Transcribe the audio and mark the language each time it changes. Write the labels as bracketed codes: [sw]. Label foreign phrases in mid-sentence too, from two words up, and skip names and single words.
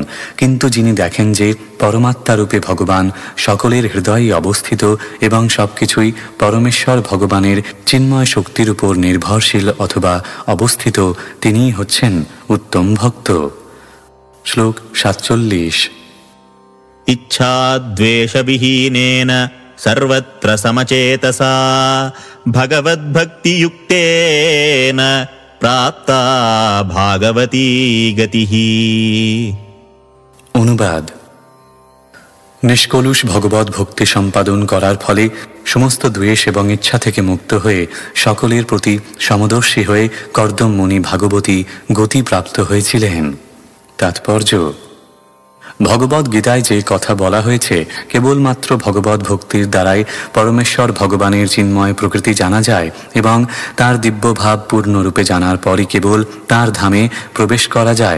[bn] কিন্তু যিনি দেখেন যে পরমাত্মারূপে ভগবান সকলের হৃদয়ে অবস্থিত এবং সব কিছুই পরমেশ্বর ভগবানের চিন্ময় শক্তির উপর নির্ভরশীল অথবা অবস্থিত, তিনিই হচ্ছেন উত্তম ভক্ত। শ্লোক 47। [sa] इच्छाद्वेषविहीनेन सर्वत्र समचेतसा भगवद्भक्तियुक्तेन प्राप्ता भागवती गतिः। [bn] অনুবাদ: নিষ্কলুষ ভগবত ভক্তি সম্পাদন করার ফলে সমস্ত দ্বেষ এবং ইচ্ছা থেকে মুক্ত হয়ে সকলের প্রতি সমদর্শী হয়ে কর্দম মুনি ভাগবতী গতি প্রাপ্ত হয়েছিলেন। তাৎপর্য: ভগবদ গীতায় যে কথা বলা হয়েছে, কেবলমাত্র ভগবত ভক্তির দ্বারাই পরমেশ্বর ভগবানের চিন্ময় প্রকৃতি জানা যায় এবং তার দিব্যভাব পূর্ণরূপে জানার পরই কেবল তার ধামে প্রবেশ করা যায়।